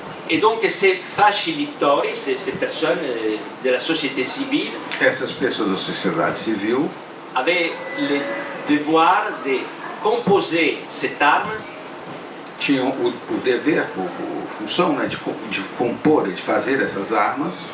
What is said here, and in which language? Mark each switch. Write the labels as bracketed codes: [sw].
[fr] Et donc ces facilitori, ces personnes de la société civile, [pt] Essas pessoas da sociedade civil [fr] avaient le devoir de composer cette arme [pt] tinham o dever, a função, né, de compor, de fazer essas armas,